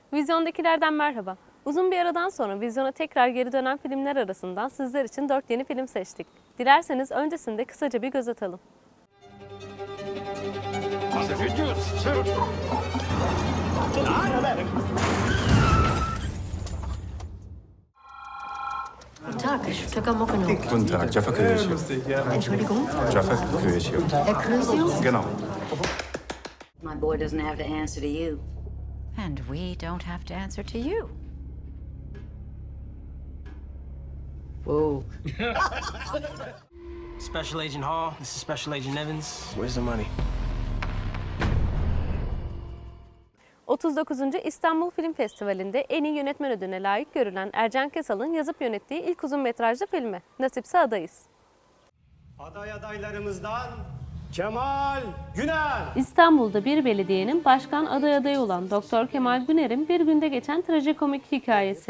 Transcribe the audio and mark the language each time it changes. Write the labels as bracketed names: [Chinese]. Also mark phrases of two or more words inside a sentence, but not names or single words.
[Turkish] Vizyondakilerden merhaba. Uzun bir aradan sonra vizyona tekrar geri dönen filmler arasından sizler için 4 yeni film seçtik. Dilerseniz öncesinde kısaca bir göz atalım. [German] Guten Tag, Stöcker Mokeno. Guten Tag, Jaffa Kösio. Entschuldigung, Jaffa Kösio. Herr Kösio? Genau. [English] My boy doesn't have to answer to you. And we don't have to answer to you. Whoa. Special Agent Hall, this is Special Agent Evans. Where's the money? 39. [Turkish] İstanbul Film Festivali'nde en iyi yönetmen ödülüne layık görülen Ercan Kesal'ın yazıp yönettiği ilk uzun metrajlı filmi Nasipse Adayız. Aday adaylarımızdan Kemal Güner. İstanbul'da bir belediyenin başkan adayı olan Doktor Kemal Güner'in bir günde geçen trajikomik hikayesi.